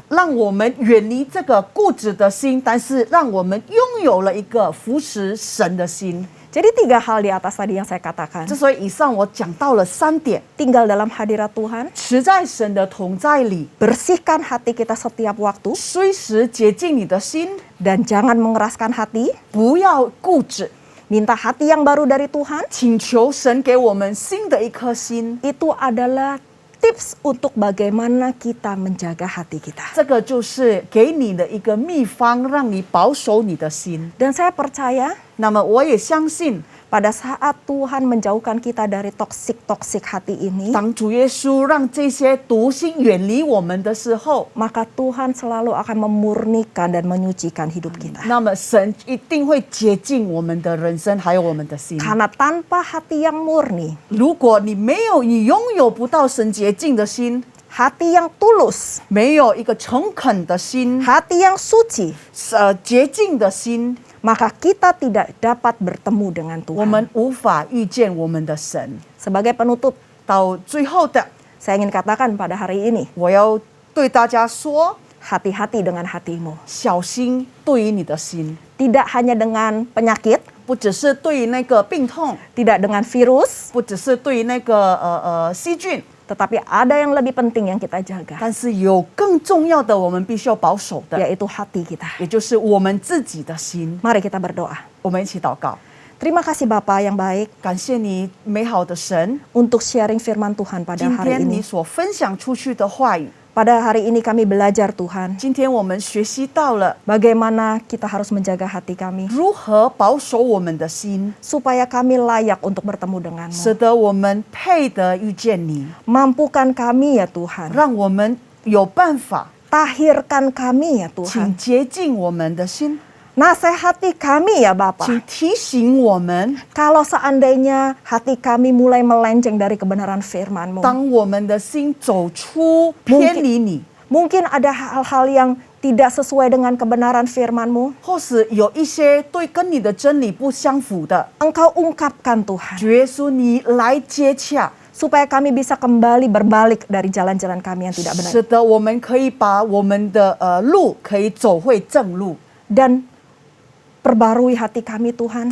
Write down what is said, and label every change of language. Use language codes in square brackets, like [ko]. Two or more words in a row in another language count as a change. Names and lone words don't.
[zh] 让我们远离这个固执的心，但是让我们拥有了一个服侍神的心。 [id] Jadi 3 hal di atas tadi yang saya katakan. [zh] 之所以以上我讲到了3点， [id] Tinggal dalam hadirat Tuhan, [zh] 持在神的同在里， [id] bersihkan hati kita setiap waktu, [zh] 随时洁净你的心， [id] dan jangan mengeraskan hati. [zh] 不要固执， [id] Minta hati yang baru dari Tuhan. [zh] 请求神给我们新的一颗心。 [id] Itu adalah tips untuk bagaimana kita menjaga hati kita. [zh] 这个就是给你的一个秘方，让你保守你的心。 [id] Dan saya percaya [zh] 那么我也相信， [id] pada saat Tuhan menjauhkan kita dari toksik hati ini, [zh] 当主耶稣让这些毒性远离我们的时候， [id] maka Tuhan selalu akan memurnikan dan menyucikan hidup kita. [zh] 那么神一定会洁净我们的人生，还有我们的心。 [id] Karena tanpa hati yang murni, [zh] 如果你拥有不到神洁净的心， [id] hati yang tulus, [zh] 没有一个诚恳的心， [id] hati yang suci, [zh] 洁净的心， [id] maka kita tidak dapat bertemu dengan [zh] 我们 [id] Tuhan. [zh] 无法遇见我们的神。 [id] Sebagai penutup, [zh] 到最后的， [id] saya ingin katakan pada hari ini, [zh] 我要对大家说， [id] hati-hati dengan hatimu. [zh] 小心对于你的心， [id] Tidak hanya dengan penyakit, [zh] 不只是对于那个病痛， [id] tidak dengan virus, [zh] 不只是对于那个细菌， [id] tetapi ada yang lebih penting yang kita jaga, [zh] 但是有更重要的，我们必须要保守的， [id] yaitu hati kita. [zh] 也就是我们自己的心。 [id] Mari kita berdoa. [zh] 我们一起祷告， [id] Terima kasih Bapa yang baik [zh] 感谢你美好的神， [id] untuk sharing firman Tuhan pada [zh] 今 [id] hari [zh] 天你 [id] ini. [zh] 所分享出去的话语， [id] Pada hari ini kami belajar Tuhan, [zh] 今天我们学习到了 [id] bagaimana kita harus menjaga hati kami, [zh] 如何保守我们的心， [id] supaya kami layak untuk bertemu [zh] 使 [id] denganmu. [zh] 得我们配得遇见你， [id] Mampukan kami ya Tuhan, [zh] 让我们有办法， [id] tahirkan kami ya [zh] 请 [id] Tuhan. [zh] 洁净我们的心， [id] Nasihati kami ya [zh] 请 [id] Bapa, [zh] 提醒我们， [id] kalau seandainya hati kami mulai melenceng dari kebenaran firman-Mu. [zh] 当我们的心走出偏离你， [id] Mungkin ada hal-hal yang tidak sesuai dengan kebenaran firman-Mu. [zh] 或是有一些对跟你的真理不相符的， [id] Engkau ungkapkan Tuhan, [zh] 主耶稣你来接洽， [id] supaya kami bisa kembali berbalik dari jalan-jalan kami yang tidak benar. [zh] 使得我们可以把我们的路可以走回正路， [id] Dan perbarui hati kami Tuhan,